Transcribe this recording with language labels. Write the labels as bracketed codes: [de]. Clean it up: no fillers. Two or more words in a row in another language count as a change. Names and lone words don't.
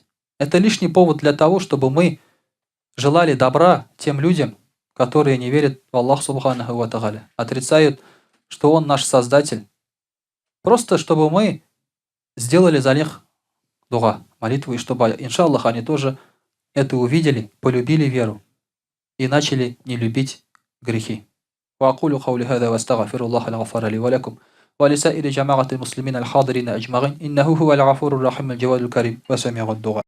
[ru] Это лишний повод для того, чтобы мы желали добра тем людям, которые не верят в [ar] الله سبحانه وتعالى, [ru] отрицают, что Он наш Создатель. Просто чтобы мы сделали за них дуа, молитву, и чтобы, иншаллах, они тоже это увидели, полюбили веру и начали не любить грехи. [ar] وأقول قولي هذا وأستغفر الله الغفار لي ولكم ولسائر جماعة المسلمين الحاضرين أجمعين إنه هو الغفور الرحيم الجواد الكريم وسميع الدعاء.